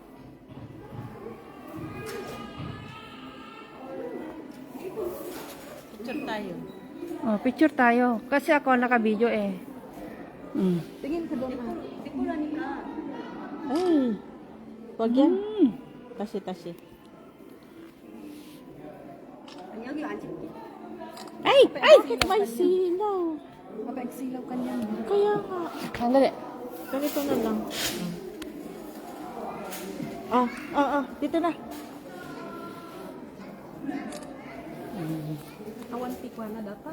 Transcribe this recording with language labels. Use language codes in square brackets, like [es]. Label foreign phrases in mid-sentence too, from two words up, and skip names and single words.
[tl] Picture tayo. Oh, picture tayo. Kasi ako naka-video eh. Tingin ka doon. Tikulani ka. Ay, wag yan. Tasi. [ko] 여기 앉을게. [tl] Ay, bakit may silaw? Mapagsilaw ka niyan. Kaya nga. Sandali. Ganito na lang. Dito na. Awanti ko na dapat.